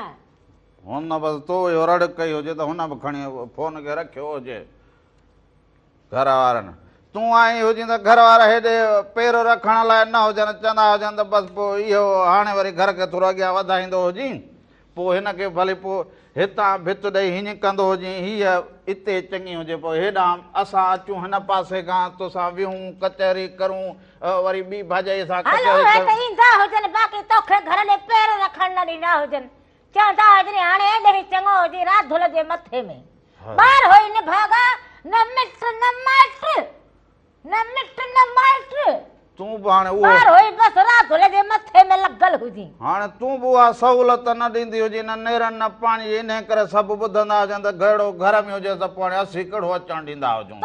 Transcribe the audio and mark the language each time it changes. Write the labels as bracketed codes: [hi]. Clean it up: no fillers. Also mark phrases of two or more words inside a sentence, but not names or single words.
[sd] हुन बसि तो इहो रड़ कई हुजे त हुन बि खणी फोन खे रखियो हुजे घर वारनि तूं आई हुजे त घर वारा हेॾे पेर रखण लाइ न हुजनि चवंदा हुजनि त बसि पोइ इहो हाणे वरी घर खे थोरो अॻियां वधाईंदो हुजी पोइ हिनखे भले पोइ हितां भित ॾेई हीअं कंदो हुजे हीअ हिते चङी हुजे पोइ हेॾां असां अचूं हिन पासे खां तोसां विहूं कचहरी करूं वरी ॿी भाॼाई सां कचहरी ईंदा हुजनि बाक़ी तोखे घर ॾे पेर रखण न ॾींदा हुजनि चवंदा हुजनि हाणे हेॾे चङो हुजे राधुल जे मथे में ॿार होई न भागा न मिट न माइट न मिट न माइट तूं बि हाणे ॿार होई बसि राधुल जे मथे में लॻल हुजी हाणे तूं बि उहा सहूलियत न ॾींदी हुजे न नेरनि न पाणी इन करे सभु ॿुधंदा हुजनि त घड़ो घर में हुजे त पोइ हाणे असीं कहिड़ो अचणु ॾींदा हुजूं